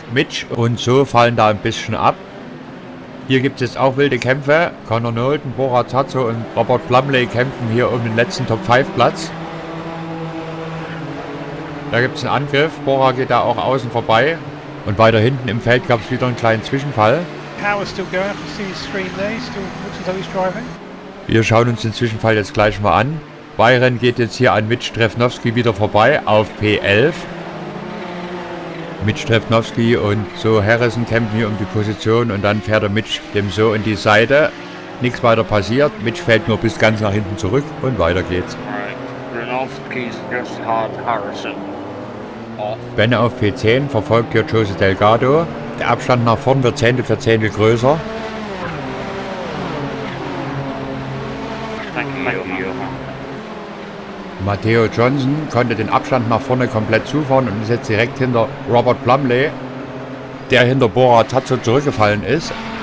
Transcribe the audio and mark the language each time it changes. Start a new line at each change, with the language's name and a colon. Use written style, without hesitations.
German: Mitch und so fallen da ein bisschen ab. Hier gibt es jetzt auch wilde Kämpfe. Connor Nolden, Bora Tazzo und Robert Plumley kämpfen hier um den letzten Top-5-Platz. Da gibt es einen Angriff. Bora geht da auch außen vorbei. Und weiter hinten im Feld gab es wieder einen kleinen Zwischenfall.
English: Power's still going. I can see his screen there. He still looks as though he's driving.
German: Wir schauen uns den Zwischenfall jetzt gleich mal an. Byron geht jetzt hier an Mitch Trefnowski wieder vorbei auf P11. Mitch Trefnowski und so Harrison kämpfen hier um die Position und dann fährt der Mitch dem so in die Seite. Nichts weiter passiert. Mitch fällt nur bis ganz nach hinten zurück und weiter geht's.
English: Alright. Renowski's just hard Harrison off.
German: Ben auf P10 verfolgt hier Jose Delgado. Der Abstand nach vorn wird Zehntel für Zehntel größer.
English: Thank you.
German: Matteo Johnson konnte den Abstand nach vorne komplett zufahren und ist jetzt direkt hinter Robert Plumley, der hinter Bora Tazzo zurückgefallen ist.